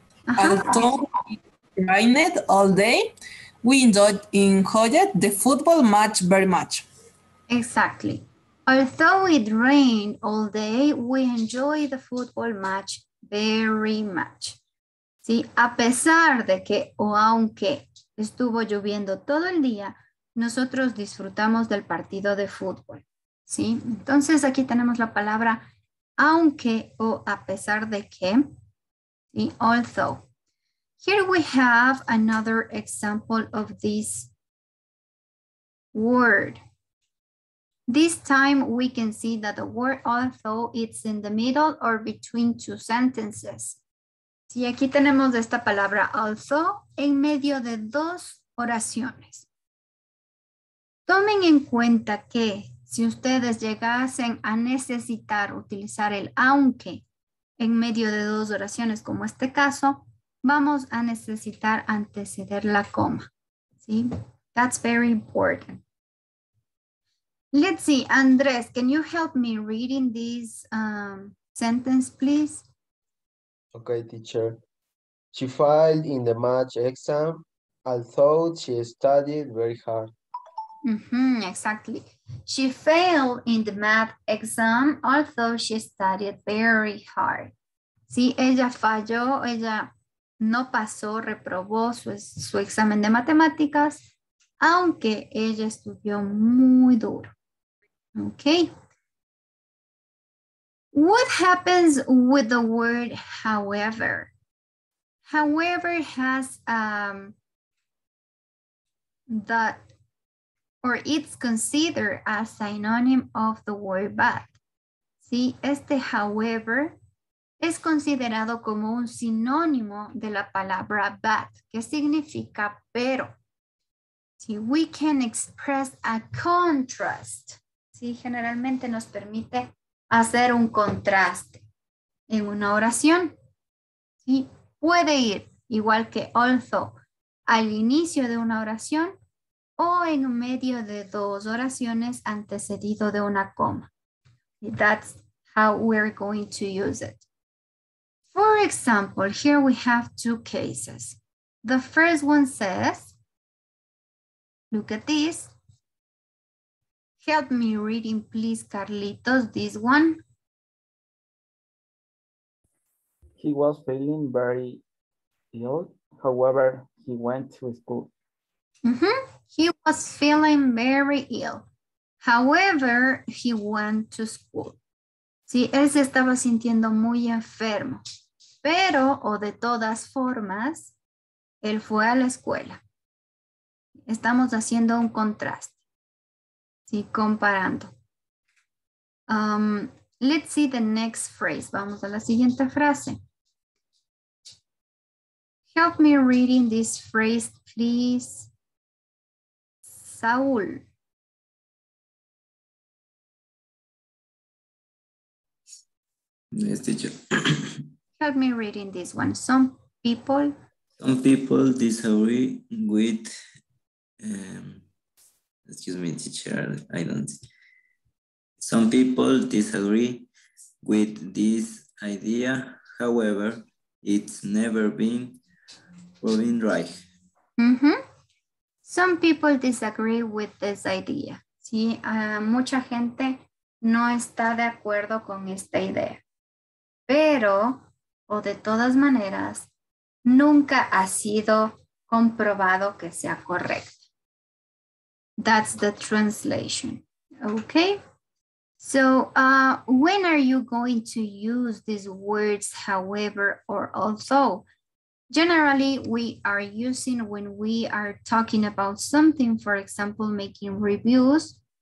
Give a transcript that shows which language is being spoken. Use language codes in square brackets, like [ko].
[en] Although it rained all day, we enjoyed the football match very much. Exactly. Although it rained all day, we enjoyed the football match very much. [es] ¿Sí? A pesar de que o aunque estuvo lloviendo todo el día, nosotros disfrutamos del partido de fútbol. ¿Sí? Entonces aquí tenemos la palabra aunque o a pesar de que, ¿sí? [en] Although. Here we have another example of this word. This time we can see that the word although it's in the middle or between two sentences. [es] Sí, aquí tenemos esta palabra although en medio de dos oraciones. Tomen en cuenta que si ustedes llegasen a necesitar utilizar el aunque en medio de dos oraciones como este caso, vamos a necesitar anteceder la coma. ¿Sí? [en] That's very important. Let's see, Andres, can you help me reading this sentence, please? Okay, teacher. She failed in the math exam, although she studied very hard. Exactly. She failed in the math exam, although she studied very hard. [es] Sí, ella falló, ella no pasó, reprobó su examen de matemáticas, aunque ella estudió muy duro. [en] Okay. What happens with the word however? However has that, or it's considered a synonym of the word but. [es] Sí, este however es considerado como un sinónimo de la palabra but, que significa pero. Sí, [en] we can express a contrast. [es] Sí, generalmente nos permite hacer un contraste en una oración. Sí, puede ir igual que although al inicio de una oración o en medio de dos oraciones antecedido de una coma. [en] That's how we're going to use it. For example, here we have two cases. The first one says, look at this. Help me reading, please, Carlitos, this one. He was feeling very ill. However, he went to school. He was feeling very ill. However, he went to school. [es] Sí, él se estaba sintiendo muy enfermo, pero o de todas formas, él fue a la escuela. Estamos haciendo un contraste. Sí, comparando. [en] Let's see the next phrase. [es] Vamos a la siguiente frase. [en] Help me reading this phrase, please. Saúl. Yes, teacher. Help me reading this one. Some people disagree with, excuse me, teacher, I don't. Some people disagree with this idea. However, it's never been proven right. Some people disagree with this idea. [es] Sí, mucha gente no está de acuerdo con esta idea. Pero, o de todas maneras, nunca ha sido comprobado que sea correcto. [en] That's the translation. Okay? So, when are you going to use these words, however, or although? Generally, we are using when we are talking about something, for example, making reviews.